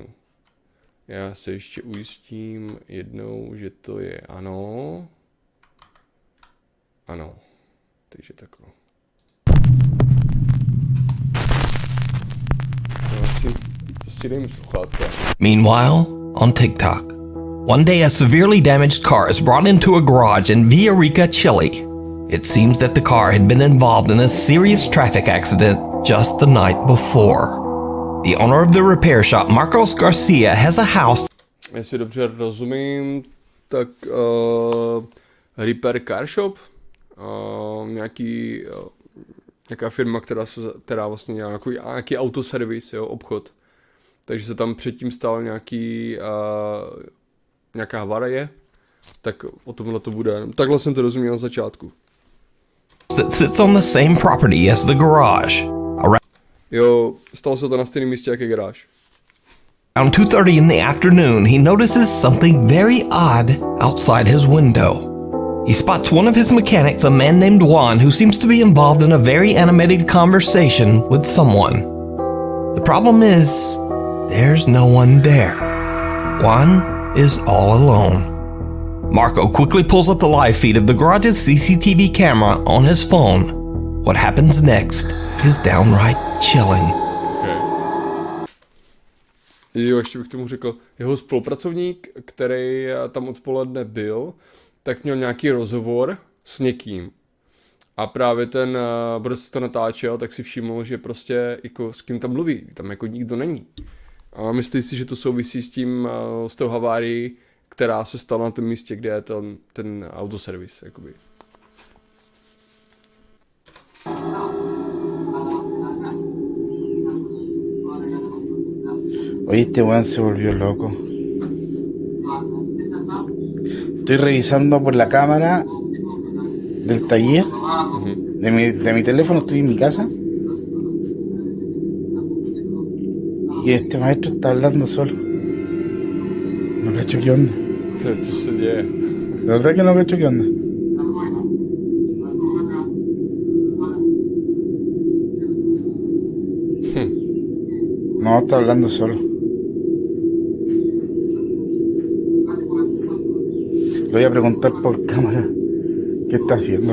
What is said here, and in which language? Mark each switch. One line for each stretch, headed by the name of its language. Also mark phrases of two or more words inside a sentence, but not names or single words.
Czech: Já se ještě ujistím jednou, že to je ano. Ano. Takže takhle. To si dejme sluchátka.
English: Meanwhile, on TikTok, one day a severely damaged car is brought into a garage in Villarrica, Chile. It seems that the car had been involved in a serious traffic accident just the night before. The owner of the repair shop, Marcos Garcia, has a house.
Czech: Jestli dobře rozumím, tak
English: repair car shop,
Czech: nějaká firma, která vlastně dělá nějaký autoservis, jo, obchod. Takže se tam předtím stál nějaká havarie, tak o tomhle to bude. Takhle jsem to rozuměl na začátku.
English: That sits on the same property as the garage.
Czech: Jo, stalo se to na stejném místě, jak je garáž.
English: Around 2:30 in the afternoon, he notices something very odd outside his window. He spots one of his mechanics, a man named Juan, who seems to be involved in a very animated conversation with someone. The problem is, there's no one there. Juan is all alone. Marco quickly pulls up the live feed of the garage's CCTV camera on his phone. What happens next is downright chilling. Okay.
Czech: Jo, ještě bych tomu řekl, jeho spolupracovník, který tam odpoledne byl, tak měl nějaký rozhovor s někým. A právě ten, kdo se to natáčel, tak si všiml, že prostě jako s kým tam mluví, tam jako nikdo není. A myslí si, že to souvisí s tou havárií, která se stala na tom místě, kde je ten autoservis, jakoby.
Spanish: Oye, este weón se volvió loco. Estoy revisando por la cámara del taller de mi teléfono, estoy en mi casa. Y este maestro está hablando solo. No cacho qué onda.
Czech: Co se děje?
Spanish: La verdad que no cacho qué onda. No, está hablando solo. Le voy a preguntar por cámara qué está haciendo.